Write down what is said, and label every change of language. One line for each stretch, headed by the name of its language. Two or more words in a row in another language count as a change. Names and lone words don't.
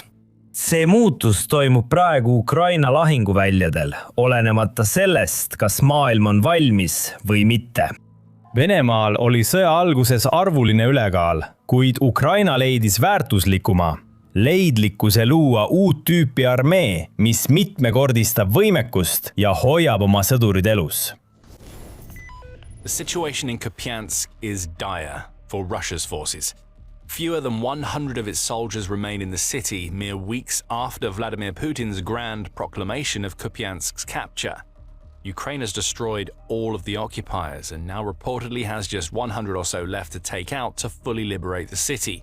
Estonian: See muutus toimub praegu Ukraina lahinguväljadel, olenemata sellest, kas maailm on valmis või mitte. Venemaal oli sõja alguses arvuline ülekaal, kuid Ukraina leidis väärtuslikuma leidlikkuse luua uut tüüpi armee, mis mitmekordistab võimekust ja hoiab oma sõdurid elus.
English: The situation in Kupiansk is dire for Russia's forces. Fewer than 100 of its soldiers remain in the city mere weeks after Vladimir Putin's grand proclamation of Kupiansk's capture. Ukraine has destroyed all of the occupiers and now reportedly has just 100 or so left to take out to fully liberate the city.